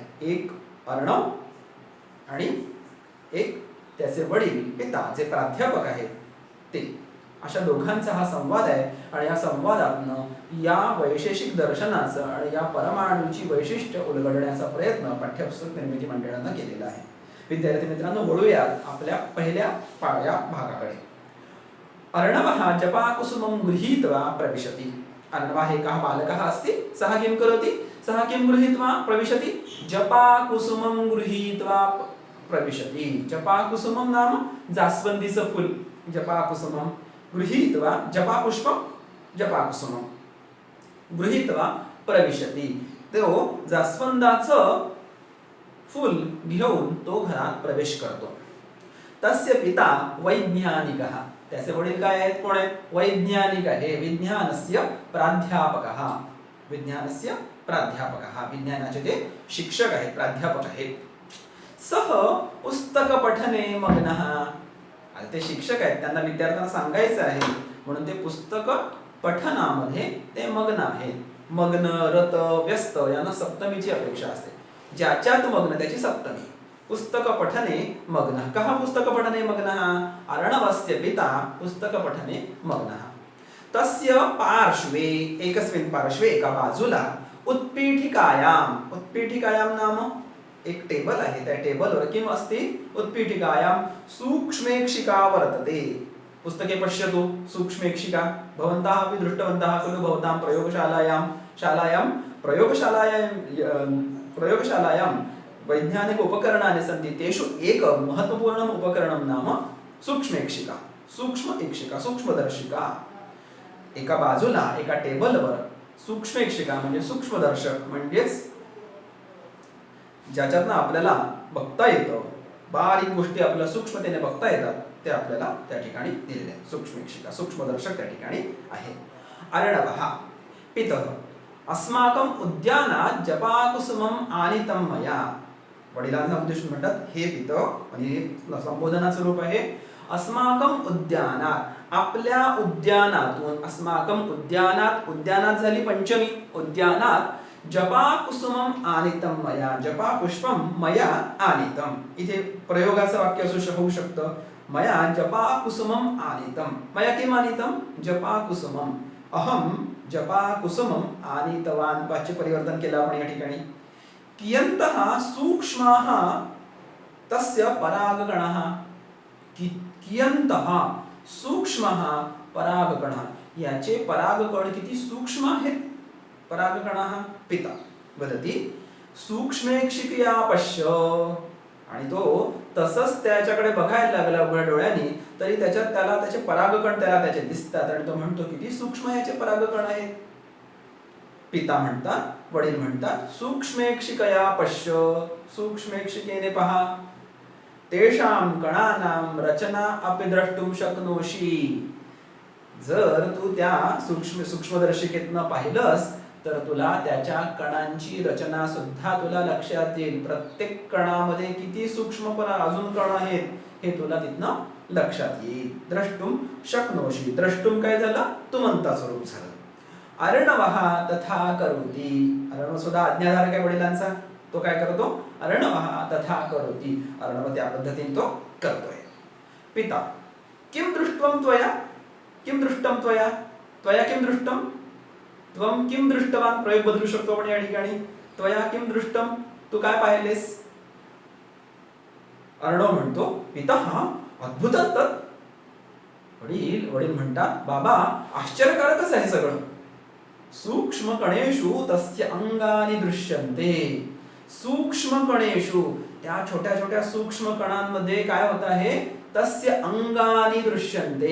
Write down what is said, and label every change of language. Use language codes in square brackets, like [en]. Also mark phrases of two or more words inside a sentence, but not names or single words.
[mr] एक अर्णव आणि एक त्याचे वडील पिता जे प्राध्यापक आहेत ते. अशा दोघांचा हा संवाद आहे आणि या संवादातनं या वैशेषिक दर्शनाचं आणि या परमाणूची वैशिष्ट्य उलगडण्याचा प्रयत्न पाठ्यपुस्तक निर्मिती मंडळानं केलेला आहे. विद्यार्थी मित्रांनो, वळूयात आपल्या पहिल्या भागाकडे. [sa] अर्णवः जपाकुसुमं गृहीत्वा प्रविशति. अर्णवः एकः बालकः अस्ति. सः किं करोति? सः किं गृहीत्वा प्रविशति? जपाकुसुमं गृहीत्वा प्रविशति. जपाकुसुमं नाम [mr] जास्वंदीचं फूल. [sa] जपाकुसुमं गृहीत्वा, जपापुष्पं जपाकुसुमं गृहीत्वा प्रविशती. [mr] तो जास्वंदाचं फूल घेऊन तो घरात प्रवेश करतो. [sa] तस्य पिता वैज्ञानिकः. [mr] त्याचे वडील काय आहेत? कोण आहेत? वैज्ञानिक आहे. [sa] विज्ञानस्य प्राध्यापकः. विज्ञानस्य प्राध्यापकः. [mr] विज्ञानाचे ते शिक्षक आहेत, प्राध्यापक आहेत. [sa] सह पुस्तक पठने मग्नः. [mr] ते शिक्षक आहेत, त्यांना विद्यार्थ्यांना सांगायचं आहे म्हणून ते पुस्तक पठनामध्ये ते मग्न आहेत. मग्न, रत, व्यस्त यांना सप्तमीची अपेक्षा असते. ज्याच्यात मग्न त्याची सप्तमी. [sa] पुस्तक पठने मग्नः. कः पुस्तक पठने मग्नः? अर्णवस्य पिता पुस्तक पठने मग्नः. तस्य पार्श्वे, एकस्मिन् पार्श्वे, [mr] एका बाजूला, उत्पीठिकायाम. [sa] उत्पीठिकायाम नाम [mr] एक टेबल आहे. त्या टेबलवर [sa] किम अस्ति? उत्पीठिकायाम सूक्ष्मेक्षिका वर्तते. पुस्तके पश्यतु. सूक्ष्मेक्षिका भवन्तः अपि दृष्टवन्तः खलु भवतां प्रयोगशालायां वैज्ञानिक उपकरणानि सन्ति. तेषु एक महत्त्वपूर्णम् उपकरणं नाम सूक्ष्मेक्षिका. सूक्ष्मेक्षिका, सूक्ष्मदर्शिका. [mr] एका बाजूला एका टेबलवर सूक्ष्मेक्षिका म्हणजे सूक्ष्मदर्शक, म्हणजेच ज्याच्यातनं आपल्याला बघता येतं, बारीक गोष्टी आपल्याला सूक्ष्मतेने बघता येतात, ते आपल्याला त्या ठिकाणी दिलेले आहे. सूक्ष्मेक्षिका, सूक्ष्मदर्शक त्या ठिकाणी आहे. [sa] अर्णवः पितः अस्माकं उद्यानात जपाकुसुमं आनीतं मया. [mr] वडिलांना उद्देशून म्हणतात हे पितः, म्हणजे संबोधनाचं रूप आहे. [sa] अस्माकं उद्यानात, [mr] आपल्या उद्यानातून. [sa] अस्माकं उद्यानात, [mr] उद्यानात झाली पंचमी. [sa] उद्यानात जपाकुसुमं आनीतं मया. जपापुष्पं मया आनीतं. [mr] इथे प्रयोगाचं वाक्य होऊ शकतं. [sa] मया जपाकुसुमं आनीतं. मया किम आनीतं? जपाकुसुमं. अहं जपाकुसुमं आनीतवान. [mr] वाच्य परिवर्तन केलं आपण या ठिकाणी. [sa] कियन्तः सूक्ष्माः तस्य परागकणाः. कियन्तः सूक्ष्मः परागकणः. [mr] याचे परागकण किती सूक्ष्म आहेत. [sa] परागकणाः. पिता वदति सूक्ष्मेक्षिकया पश्य. [mr] आणि तो तसंच त्याच्याकडे बघायला लागला उघड्या डोळ्यांनी, तरी त्याच्यात त्याला त्याचे परागकण त्याचे दिसतात. आणि तो म्हणतो किती सूक्ष्म याचे परागकण आहेत. पिता म्हणतात, वडील म्हणतात [sa] सूक्ष्मेक्षिकया पश्य. [mr] सूक्ष्मेक्षिकेने पहा. [sa] तेषां कणानां रचना अपि द्रष्टुं शक्नोषि. [mr] जर तू त्या सूक्ष्मदर्शिकेतनं पाहिलंस तर तुला त्याच्या कणांची रचना सुद्धा तुला लक्षात येईल. प्रत्येक कणामध्ये किती सूक्ष्म अजून कण आहेत हे तुला तिथनं लक्षात येईल. [sa] द्रष्टुम शक्नोषि. [mr] द्रष्टुम काय झालं? तुमंता स्वरूप झालं. [sa] अर्णवः तथा करोति. [mr] अर्णव सुद्धा आज्ञाधारक आहे वडिलांचा. तो काय करतो? [sa] अर्णवः तथा करोति. [mr] अर्णव त्या पद्धतीने तो करतोय. [sa] पिता किम दृष्टं त्वया? किम दृष्टं त्वया? त्वया किम दृष्टं? त्वं किम दृष्टवान. [mr] प्रयोग बदलू शकतो आपण या ठिकाणी. [sa] त्वया किम दृष्टं? [mr] तू काय पाहिलेस? अर्णव म्हणतो [sa] पितः अद्भुतं तत्. [mr] वडील म्हणतात बाबा आश्चर्यकारकच आहे सगळं. [sa] सूक्ष्म कणेषु तस्य अंगानि दृश्यन्ते. सूक्ष्म कणेषु, [mr] त्या छोट्या छोट्या सूक्ष्म कणांमध्ये काय होत आहे? [sa] तस्य अंगानि दृश्यन्ते.